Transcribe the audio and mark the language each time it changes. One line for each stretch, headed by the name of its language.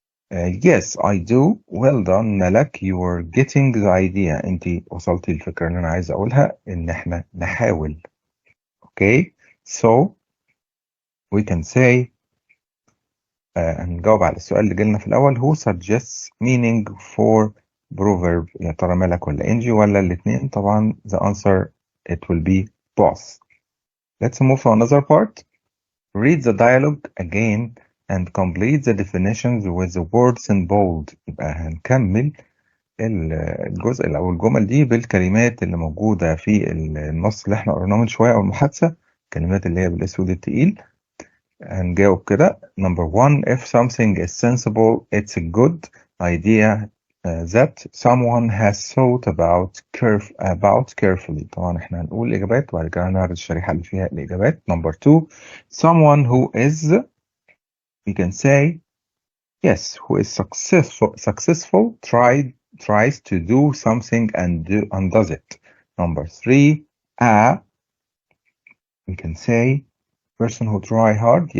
English: Yes I do. Well done ملك. You are getting the idea.
Arabic: انت وصلتي الفكرة اللي انا عايز اقولها، ان احنا نحاول.
English: Okay, so we can say
Arabic: هنجاوب على السؤال اللي جالنا في الأول.
English: who suggests meaning for proverb؟
Arabic: يا ترى ملك ولا إنجي ولا الاتنين؟ طبعا
English: the answer it will be both. Let's move to another part. Read the dialogue again and complete the definitions with the words in bold.
Arabic: يبقى هنكمل الجزء أو الجمل دي بالكلمات اللي موجودة في النص اللي احنا قريناه من شوية أو المحادثة، الكلمات اللي هي بالأسود التقيل. هنجاوب كده.
English: Number one, if something is sensible, it's a good idea that someone has thought about carefully.
Arabic: طبعا احنا هنقول الإجابات وبعد كده هنعرض الشريحة اللي فيها الإجابات.
English: Number two, someone who is, we can say, yes, who is successful tries to do something and does it. Number three, we can say, person who try hard.